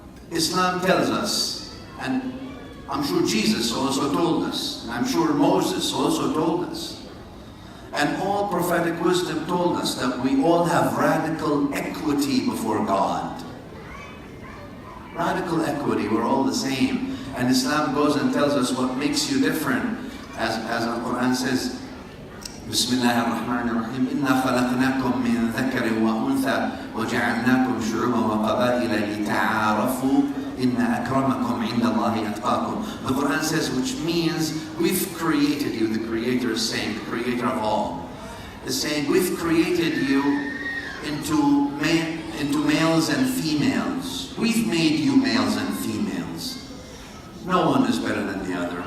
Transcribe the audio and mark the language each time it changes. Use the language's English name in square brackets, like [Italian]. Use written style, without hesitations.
[English] Islam tells us, and I'm sure Jesus also told us, and I'm sure Moses also told us, and all prophetic wisdom told us that we all have radical equity before God. Radical equity, we're all the same. And Islam goes and tells us what makes you different. As Al-Quran says, [Arabic] بسم الله الرحمن الرحيم إنا خلقناكم من ذكر وأنثى وجعلناكم شعوبا وقبائل لتعارفوا إن أكرمكم عند الله أتقاكم. [English] The Quran says, which means we've created you. The Creator is saying, the Creator of all is saying, we've created you into males and females. We've made you males and females. No one is better than the other.